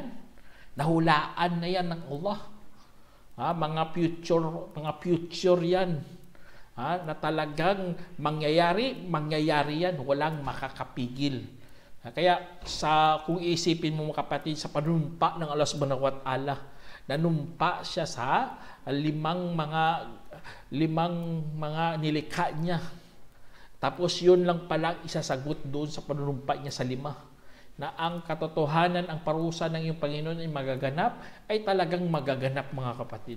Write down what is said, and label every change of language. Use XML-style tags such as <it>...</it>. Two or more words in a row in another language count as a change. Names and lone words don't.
<tl>Nahulaan na yan ng Allah. Mga future yan. Na talagang mangyayari yan. Walang makakapigil. Kaya kung isipin mo, mga kapatid, sa panumpa ng</tl> <ar>الله سبحانه وتعالى,</ar> <tl>nanumpa siya sa limang mga nilikha niya. Tapos yun lang pala isasagot doon sa panunumpa niya sa 5. na ang katotohanan, ang parusa ng iyong Panginoon ay magaganap, ay talagang magaganap, mga kapatid.</tl>